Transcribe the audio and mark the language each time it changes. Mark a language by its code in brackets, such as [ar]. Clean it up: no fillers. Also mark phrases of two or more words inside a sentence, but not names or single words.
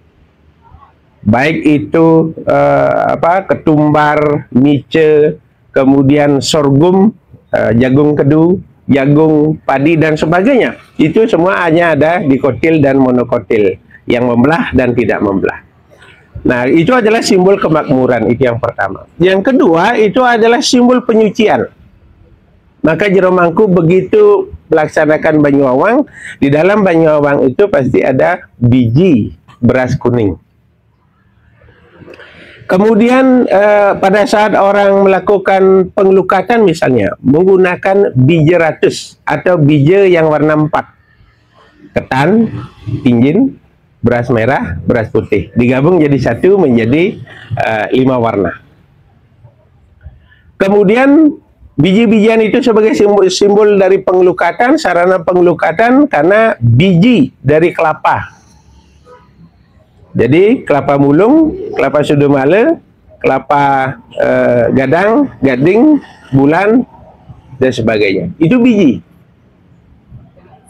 [id] Baik itu ketumbar, mice, kemudian sorghum, jagung kedu, jagung padi dan sebagainya. Itu semua hanya ada dikotil dan monokotil, yang membelah dan tidak membelah. Nah, itu adalah simbol kemakmuran, itu yang pertama. Yang kedua, itu adalah simbol penyucian. Maka jero mangku begitu melaksanakan Banyuawang, di dalam Banyuawang itu pasti ada biji beras kuning. Kemudian pada saat orang melakukan pengelukatan misalnya, menggunakan biji ratus atau biji yang warna 4. Ketan, tinjin, beras merah, beras putih, digabung jadi satu menjadi 5 warna. Kemudian biji-bijian itu sebagai simbol dari pengelukatan, sarana pengelukatan karena biji dari kelapa. Jadi kelapa mulung, kelapa sudumala, kelapa gading, bulan dan sebagainya. Itu biji.